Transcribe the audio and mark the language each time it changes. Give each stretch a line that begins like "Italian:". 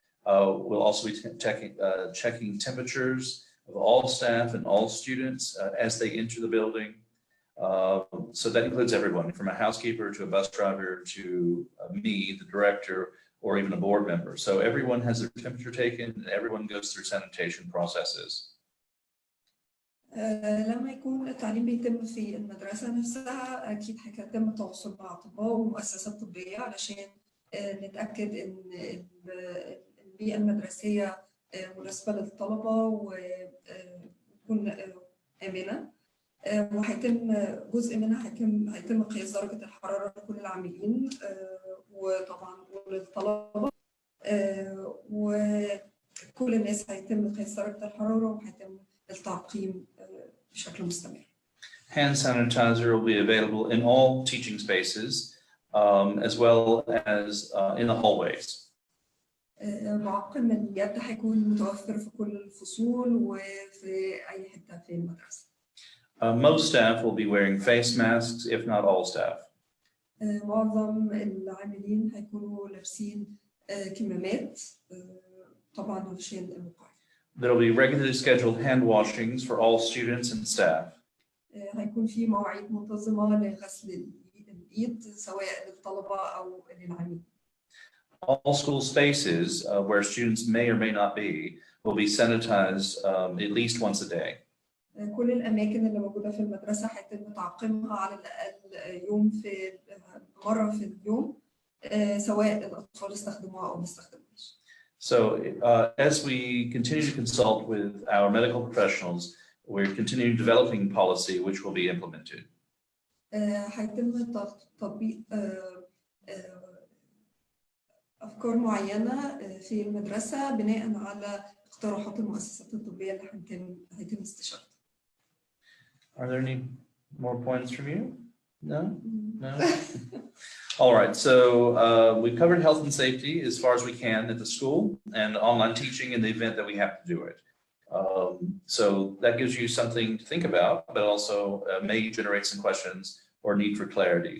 English: We'll also be checking temperatures of all staff and all students as they enter the building. So that includes everyone from a housekeeper to a bus driver to me, the director, or even a board member. So everyone has their temperature taken and everyone goes through sanitation processes.
Arabic: لما يكون التعليم بيتم في المدرسة نفسها أكيد هيتم التواصل مع أطباء ومؤسسات طبية علشان نتأكد إن البيئة المدرسية مناسبة للطلبة وتكون آمنة، وهيتم جزء منها هيتم قياس درجة الحرارة لكل العاملين وطبعا وللطلبة، وكل الناس هيتم قياس درجة الحرارة وهيتم التعقيم بشكل مستمر.
English: Hand sanitizer will be available in all teaching spaces as well as in the hallways.
Arabic: معقم اليد هيكون متوفر في كل الفصول وفي أي حتة في المدرسة.
English: Most staff will be wearing face masks, if not all staff.
Arabic: معظم العاملين هيكونوا لابسين كمامات طبعا علشان الوقاية.
English: There will be regularly scheduled hand washings for all students and staff.
Arabic: هيكون في مواعيد منتظمة لغسل الإيد سواء للطلبة أو للعاملين.
English: All school spaces where students may or may not be will be sanitized at least once a day.
Arabic: كل الأماكن اللي موجودة في المدرسة هيتم تعقيمها على الأقل مرة في اليوم سواء الأطفال استخدموها أو ما استخدموهاش.
English: So as we continue to consult with our medical professionals, we're continuing developing policy which will be implemented.
Arabic: هيتم تطبيق أفكار معينة في المدرسة بناء على اقتراحات المؤسسات الطبية اللي هيتم استشارتها.
English: Are there any more points from you? No? No? All right, so we've covered health and safety as far as we can at the school and online teaching in the event that we have to do it. So that gives you something to think about, but also may generate some questions or need for clarity.